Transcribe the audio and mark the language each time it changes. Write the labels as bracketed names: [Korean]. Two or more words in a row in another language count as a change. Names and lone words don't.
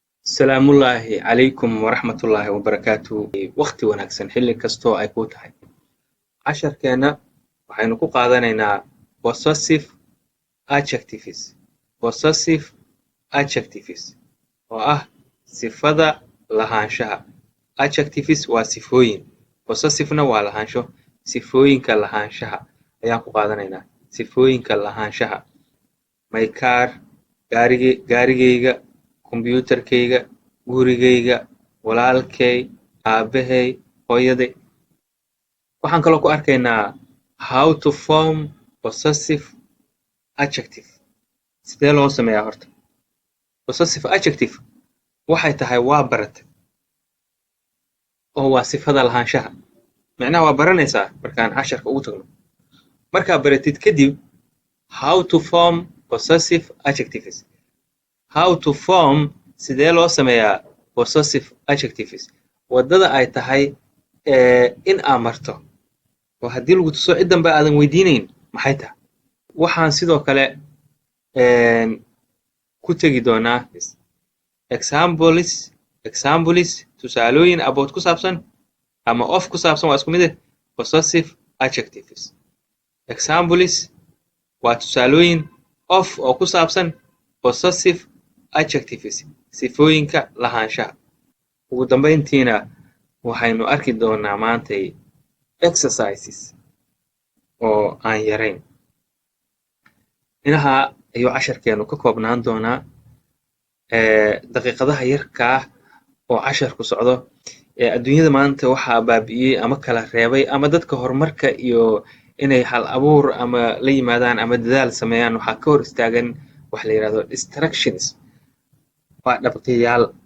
[Arabic] السلام الله عليكم ورحمة الله وبركاته [Somali] وقti wanaagsan xilli kastoo ay ku tahay casharkeena waxaynu ku qaadanaynaa [English] possessive adjectives possessive adjectives [Somali] oo ah sifada lahaanshaha adjectives waa sifooyin possessivena waa lahaansho sifooyinka lahaanshaha ayaan ku qaadanaynaa sifooyinka lahaanshaha [English] my car [Somali] gaarigayga kombiyuutarkayga gurigayga walaalkay aabahay hooyaday waxaan kaloo ku arkaynaa [English] how to form possessive adjective [Somali] sidee loo sameeyaa horta [English] possessive adjective [Somali] waxay tahay waa barate oo waa sifada lahaanshaha macnaha waa baranaysaa markaan casharka ugu tagno markaa baratid kadib [English] how to form possessive adjectives how to form [Somali] sidee loo sameeyaa [English] possessive adjectives [Somali] waddada ay tahay in aad marto oo haddii lagu tuso cid danbe aadan weydiinayn maxay tahay waxaan sidoo kale ku tegi doonaa examples tusaalooyin about ku saabsan ama of ku saabsan waa isku mid eh [English] possessive adjectives examples [Somali] waa tusaalooyin of oo ku saabsan [English] possessive adjectives [Somali] sifooyinka lahaanshaha ugu dambayntiina waxaynu arki doonaa maantay exercises oo aan yarayn inaha ayuu casharkeenu ka koobnaan doonaa daqiiqadaha yarkaa oo casharku socdo adduunyada maanta waxaa baabi'iyey ama kala reebay ama dadka horumarka iyo inay hal abuur ama la yimaadaan ama dadaal sameeyaan waxaa ka hor istaagan wax la yidhahdo distractions waa dhabqiyaal